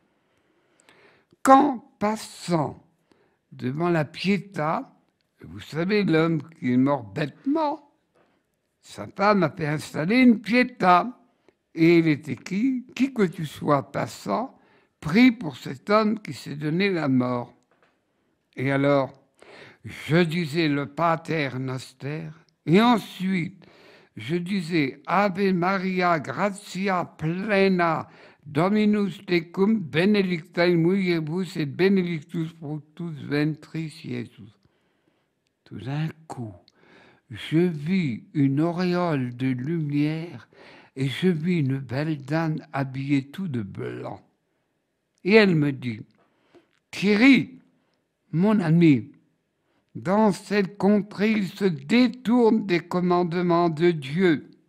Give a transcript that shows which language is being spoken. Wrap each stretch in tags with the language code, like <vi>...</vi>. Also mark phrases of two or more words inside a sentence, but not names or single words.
<fr>Quand passant devant la Pietà, vous savez, l'homme qui est mort bêtement, sa femme a fait installer une Pietà. Et il était qui que tu sois passant, prie pour cet homme qui s'est donné la mort. Et alors, je disais le</fr> <la>Pater Noster,</la> <fr>et ensuite, je disais</fr> <la>Ave Maria gratia plena, Dominus tecum, benedicta in mulieribus et benedictus fructus ventris Iesus.</la> <fr>Tout d'un coup, je vis une auréole de lumière et je vis une belle dame habillée tout de blanc. Et elle me dit, Thierry, mon ami, dans cette contrée, il se détourne des commandements de Dieu.</fr>